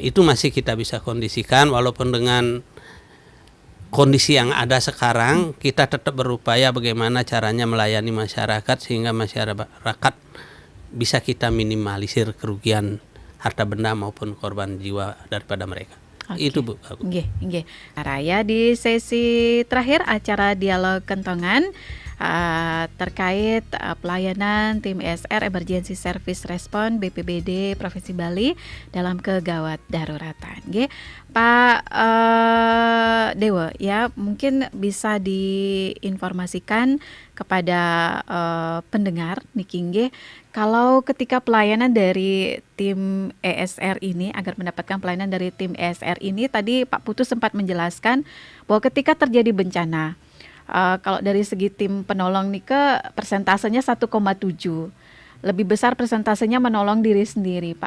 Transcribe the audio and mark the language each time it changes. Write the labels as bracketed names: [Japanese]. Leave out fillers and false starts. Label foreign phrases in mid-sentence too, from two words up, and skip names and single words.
[Indonesian] Itu masih kita bisa kondisikan walaupun dengan kondisi yang ada sekarang kita tetap berupaya bagaimana caranya melayani masyarakat sehingga masyarakat bisa kita minimalisir kerugian harta benda maupun korban jiwa daripada mereka. Itu Bu. Nggih. Raya di sesi terakhir acara dialog kentongan terkait pelayanan tim ESR [English] Emergency Service Response [Indonesian] BPBD Provinsi Bali dalam kegawat daruratan. Nggih. Pak Dewa ya mungkin bisa diinformasikan kepada pendengar niki nggih kalau ketika pelayanan dari tim ESR ini agar mendapatkan pelayanan dari tim ESR ini tadi Pak Putu sempat menjelaskan bahwa ketika terjadi bencana kalau dari segi tim penolong nih persentasenya 1,7 lebih besar persentasenya menolong diri sendiri Pak.